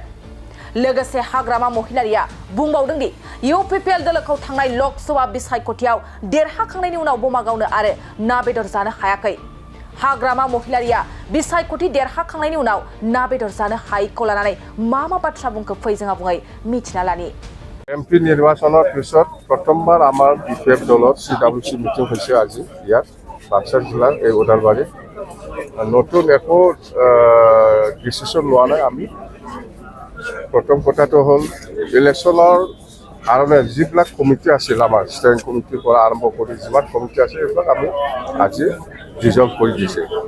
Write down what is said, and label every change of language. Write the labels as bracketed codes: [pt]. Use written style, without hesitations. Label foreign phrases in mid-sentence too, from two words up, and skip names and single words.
[brx] लोगोसे हाग्रामा महिलारिया बुंबावदों दि इउपिपिएल दलखौ थांनाय लोकसभा बिसायख'थियाव देरहाखांनायनि उनाव बमा गावनो आरो ना बेदर जानो हायाखै। हाग्रामा महिलारिया बिसायख'थि देरहाखांनायनि उनाव ना बेदर जानो हायैखौ लानानै मा बाथ्रा बुंखो फै जोंहा बुङै मिथिना लानि। [as] এমপি নিৰ্বাচনৰ পিছত প্ৰথমবাৰ আমাৰ বিপিএফ দলৰ CWC মিটিং হৈছে আজি ইয়াত বাক্সা জিলাৰ এই ওদালবাৰী নতুন একো ডিচিশ্যন লোৱা নাই। আমি প্ৰথম কথাটো হ'ল ইলেকশ্যনৰ কাৰণে যিবিলাক কমিটি আছিল আমাৰ ষ্টেৰিং কমিটিৰ পৰা আৰম্ভ কৰি যিমান কমিটি আছে এইবিলাক আমি আজি ডিজলভ কৰি দিছে।